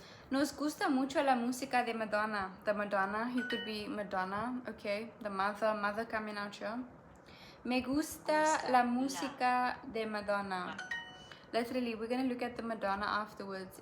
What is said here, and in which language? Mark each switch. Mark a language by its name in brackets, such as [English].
[Spanish] Nos gusta mucho la música de Madonna. [English] The Madonna, you could be Madonna. Okay, the mother coming out here. [Spanish] Me gusta la música de Madonna. [English] Literally, we're gonna look at the Madonna afterwards.